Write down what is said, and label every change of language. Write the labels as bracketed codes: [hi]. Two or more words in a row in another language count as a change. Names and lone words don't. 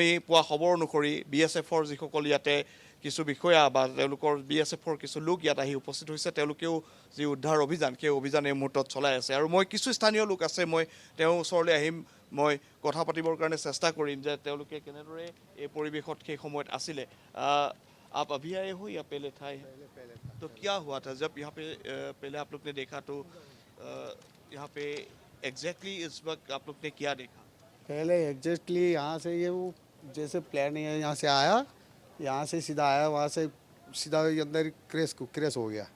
[as] পোৱা খবৰ অনুসৰি BSFৰ যিসকল ইয়াতে কিছু বিষয়া বা তেওঁলোকৰ BSFৰ কিছু লোক ইয়াত আহি উপস্থিত হৈছে তেওঁলোকেও যি উদ্ধাৰ অভিযান সেই অভিযান এই মুহূৰ্তত চলাই আছে আৰু মই কিছু স্থানীয় লোক আছে মই তেওঁৰ ওচৰলৈ আহিম মই কথা পাতিবৰ কাৰণে চেষ্টা কৰিম যে তেওঁলোকে কেনেদৰে এই পৰিৱেশত সেই সময়ত আছিলে [hi] आप अभी आए हो या पहले था तो क्या हुआ था जब यहाँ पे पहले आप लोग ने देखा तो यहाँ पे एग्जैक्टली इस वक्त आप लोग ने क्या देखा पहले एग्जैक्टली यहाँ से ये वो जैसे प्लेन यहाँ से आया, यहाँ से सीधा आया, वहाँ से सीधा ये अंदर क्रैश हो गया।